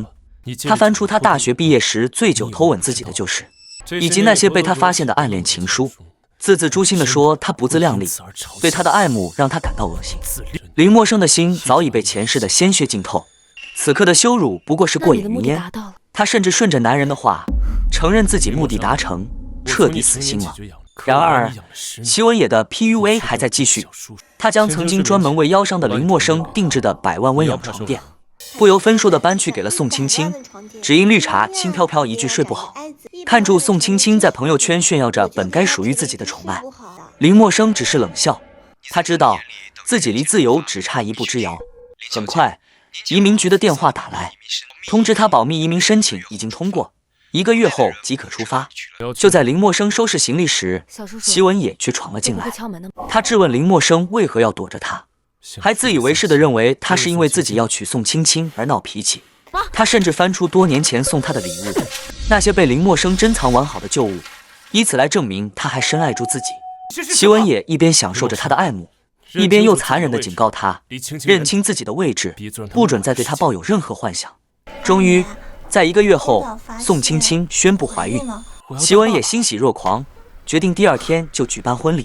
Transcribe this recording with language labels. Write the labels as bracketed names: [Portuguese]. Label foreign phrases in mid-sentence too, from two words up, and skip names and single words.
[Chinese] 他翻出他大學畢業時醉酒偷吻自己的舊事，以及那些被他發現的暗戀情書，字字誅心地說他不自量力，對他的愛慕讓他感到惡心。林默生的心早已被前世的鮮血浸透，此刻的羞辱不過是過眼雲煙。他甚至順着男人的話，承認自己目的達成，徹底死心了。然而，祁文也的 PUA 還在繼續，他將曾經專門為腰傷的林默生定制的100萬溫養床墊，不由分說地搬去給了宋青青，只因綠茶輕飄飄一句睡不好。看住宋青青在朋友圈炫耀着本該屬於自己的寵愛，林默生只是冷笑。他知道自己離自由只差一步之遙。很快，移民局的電話打來，通知他保密移民申請已經通過，1個月後即可出發。就在林默生收拾行李時，祁文也卻闖了進來。他質問林默生為何要躲着他，還自以為是地認為他是因為自己要娶宋青青而鬧脾氣。他甚至翻出多年前送他的禮物，那些被林默生珍藏完好的舊物，以此來證明他還深愛住自己。祁文也一邊享受着他的愛慕，一邊又殘忍地警告他，認清自己的位置，不准再對他抱有任何幻想。終於，在1個月後，宋青青宣布懷孕，祁文也欣喜若狂，決定第2天就舉辦婚禮。